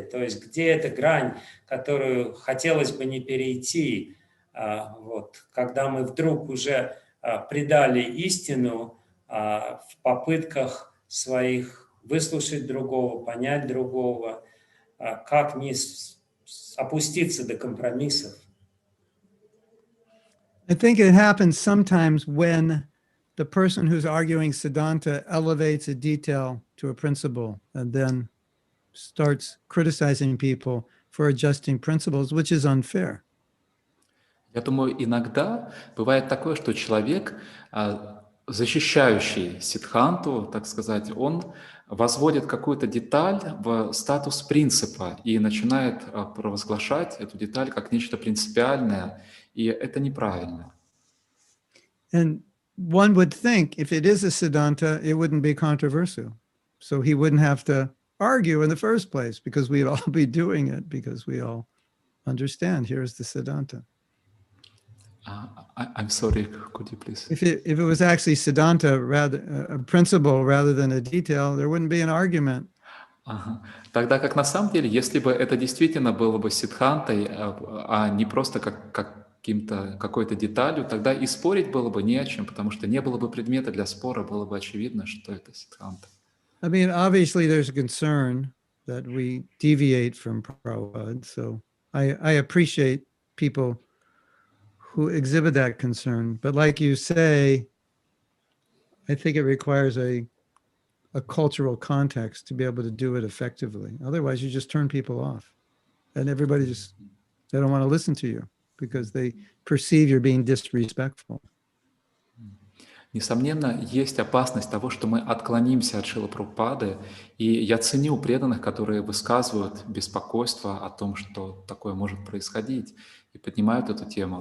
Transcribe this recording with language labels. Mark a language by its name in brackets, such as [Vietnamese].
[Russian] То есть где эта грань, которую хотелось бы не перейти, когда мы вдруг уже предали истину в попытках своих выслушать другого, понять другого, как не опуститься до компромиссов. [English] I think it happens sometimes when the person who's arguing siddhanta elevates a detail to a principle and then starts criticizing people for adjusting principles, which is unfair. [Russian] Я думаю, иногда бывает такое, что человек защищающий сиддханту, так сказать, он возводит какую-то деталь в статус принципа и начинает провозглашать эту деталь как нечто принципиальное, и это неправильно. [English] And one would think if it is a siddhanta, it wouldn't be controversial. So he wouldn't have to argue in the first place because we'd all be doing it because we all understand here's the siddhanta. I'm sorry, could you please? If it was actually siddhanta, rather a principle rather than a detail, there wouldn't be an argument. [Russian] Ага. Тогда как на самом деле, если бы это действительно было бы сиддхантой, а не просто какой-то деталью, тогда и спорить было бы не о чем, потому что не было бы предмета для спора, было бы очевидно, что это сиддханта. [English] I mean, obviously there's a concern that we deviate from Prabhupada. So I appreciate people who exhibit that concern. But like you say, I think it requires a cultural context to be able to do it effectively. Otherwise, you just turn people off. And everybody they don't want to listen to you because they perceive you're being disrespectful. [Russian] Несомненно, есть опасность того, что мы отклонимся от Шрилы Прабхупады, и я ценю преданных, которые высказывают беспокойство о том, что такое может происходить, и поднимают эту тему.